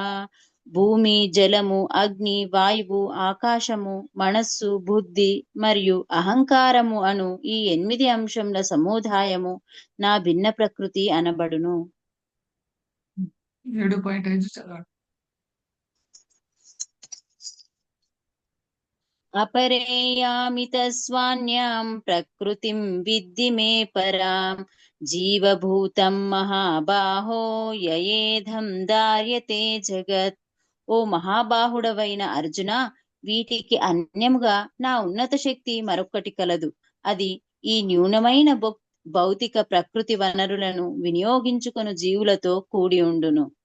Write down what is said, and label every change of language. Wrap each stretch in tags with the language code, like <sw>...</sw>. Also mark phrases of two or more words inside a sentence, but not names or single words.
<te>భూమి, జలము, అగ్ని, వాయువు, ఆకాశము, మనస్సు, బుద్ధి మరియు అహంకారము అను ఈ 8 అంశముల సముదాయము నా భిన్న ప్రకృతి అనబడును. 7.5 చదవండి.</te> <sa>अपरेयामि तस्वान्यां प्रकृतिं विद्धि मे परां జీవభూతం మహాబాహో యయేధం దార్యతే జగత్.</sa> <te>ఓ మహాబాహుడవైన అర్జున, వీటికి అన్యముగా నా ఉన్నత శక్తి మరొక్కటి కలదు. అది ఈ న్యూనమైన భౌతిక ప్రకృతి వనరులను వినియోగించుకొను జీవులతో కూడి ఉండును.</te>